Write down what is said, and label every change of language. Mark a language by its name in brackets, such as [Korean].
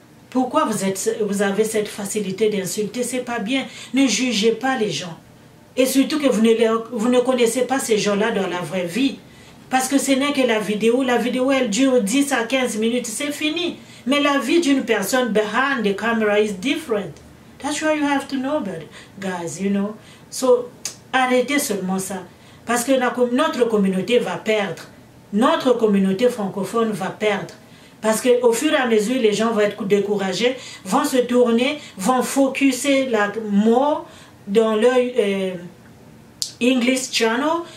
[French] Pourquoi vous avez cette facilité d'insulter? C'est pas bien. Ne jugez pas les gens. Et surtout que vous ne connaissez pas ces gens-là dans la vraie vie. Parce que ce n'est que la vidéo. La vidéo, elle dure 10 à 15 minutes. C'est fini. Mais la vie d'une personne [English] behind the camera is different. That's why you have to know about it, guys, you know. [French] So, arrêtez seulement ça. Parce que notre communauté va perdre. Notre communauté francophone va perdre. Parce qu'au fur et à mesure, les gens vont être découragés, vont se tourner, vont focuser la mort dans leur English channel.